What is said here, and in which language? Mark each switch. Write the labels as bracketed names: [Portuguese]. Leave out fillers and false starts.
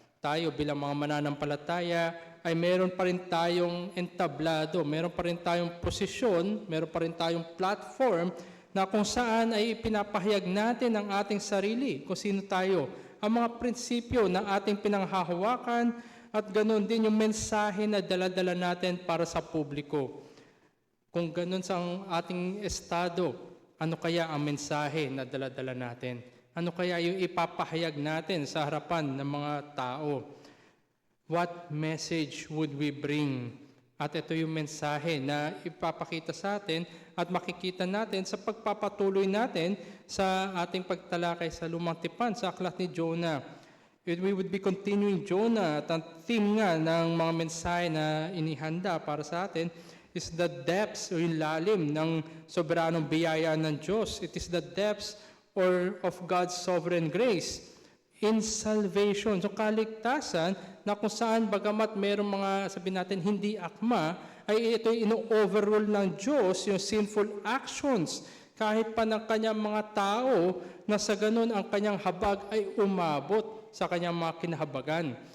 [Filipino] Tayo bilang mga mananampalataya ay meron pa rin tayong entablado, meron pa rin tayong posisyon, meron pa rin tayong platform na kung saan ay pinapahayag natin ang ating sarili, kung sino tayo, ang mga prinsipyo na ating pinanghahawakan at ganoon din yung mensahe na dala-dala natin para sa publiko. Kung ganoon sa ating estado, ano kaya ang mensahe na dala-dala natin? Ano kaya yung ipapahayag natin sa harapan ng mga tao? [English] What message would we bring? [Filipino] At ito yung mensahe na ipapakita sa atin at makikita natin sa pagpapatuloy natin sa ating pagtalakay sa Lumang Tipan, sa aklat ni Jonah. [English] We would be continuing Jonah [Filipino] at ang theme nga ng mga mensahe na inihanda para sa atin [English] is the depths [Filipino] o yung lalim ng soberanong biyaya ng Diyos. [English] It is the depths of God's sovereign grace in salvation. [Filipino] So kaligtasan na kung saan bagamat mayroong mga sabihin natin hindi akma, ay ito ino-overrule ng Diyos yung [English] sinful actions [Filipino] kahit pa ng kanyang mga tao na sa ganun ang kanyang habag ay umabot sa kanyang mga kinahabagan.